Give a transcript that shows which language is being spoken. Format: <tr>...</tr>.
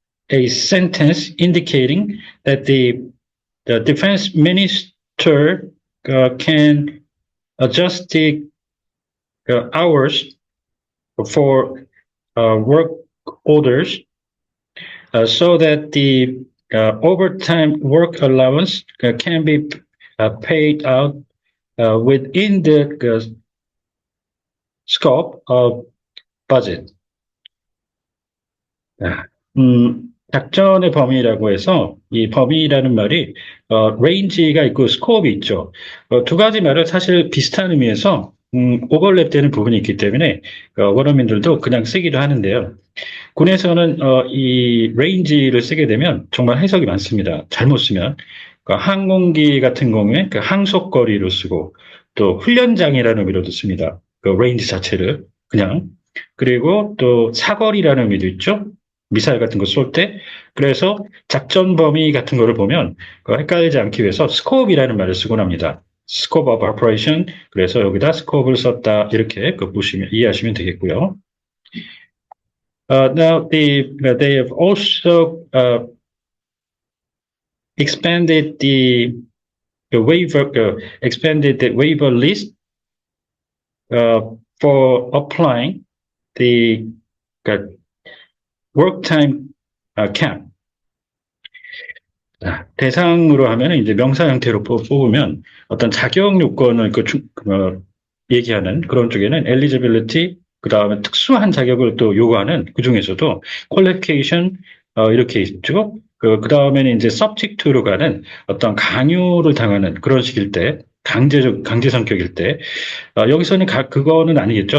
<en>a sentence indicating that the defense minister can adjust the hours for work orders so that the overtime work allowance can be paid out within the scope of budget.</en> <ko>작전의 범위라고 해서 이 범위라는 말이 레인지가 있고 스코업이 있죠. 두 가지 말을 사실 비슷한 의미에서 오버랩되는 부분이 있기 때문에 원어민들도 그냥 쓰기도 하는데요. 군에서는 이 레인지를 쓰게 되면 정말 해석이 많습니다. 잘못 쓰면 항공기 같은 경우에 항속거리로 쓰고 또 훈련장이라는 의미로도 씁니다. 레인지 자체를 그냥. 그리고 또 사거리라는 의미도 있죠. 미사일 같은 거 쏠 때. 그래서 작전 범위 같은 거를 보면 헷갈리지 않기 위해서 스코업이라는 말을 쓰곤 합니다.</ko> <en>scope of operation.</en> <ko>그래서 여기다 scope을 썼다. 이렇게 보시면 이해하시면 되겠고요.</ko> <en>Now they have also expanded the waiver list for applying the work time cap.</en> <ko>대상으로 하면 이제 명사 형태로 뽑으면 어떤 자격 요건을 얘기하는 그런 쪽에는 eligibility, 그 다음에 특수한 자격을 또 요구하는 그 중에서도 qualification 이렇게 있죠. 그 다음에는 이제 subject to로 가는 어떤 강요를 당하는 그런 식일 때, 강제 성격일 때, 여기서는 그거는 아니겠죠.</ko>